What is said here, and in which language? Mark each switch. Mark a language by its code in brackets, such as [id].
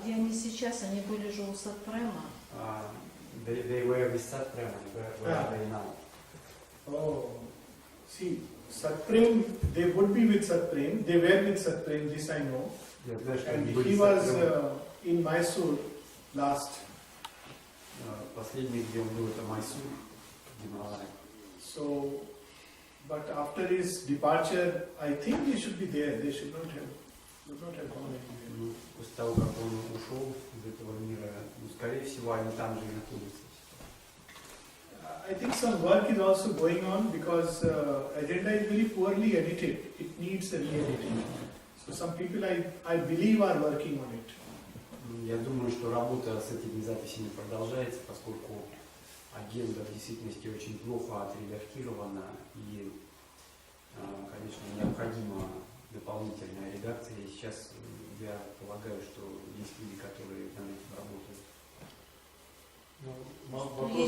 [ru] Где они сейчас, они были же у Сатпрема. [en] They were with Satprem, where are they now? Oh, see, Satprem, they would be with Satprem, they were with Satprem, this I know. And he was in Mysore last. [ru] Последний, где он был, это Майсур, Гималай. [en] So, but after his departure, I think they should be there. They should not have gone anywhere. [ru] После того, как он ушел из этого мира, скорее всего, они там же и находятся. [en] I think some work is also going on because agenda is very poorly edited. It needs a re-editing. So some people, I believe, are working on it. [ru] Я думаю, что работа с этими записями продолжается, поскольку агенда в действительности очень плохо отредактирована и, конечно, необходима дополнительная редакция. И сейчас я полагаю, что есть люди, которые над этим работают.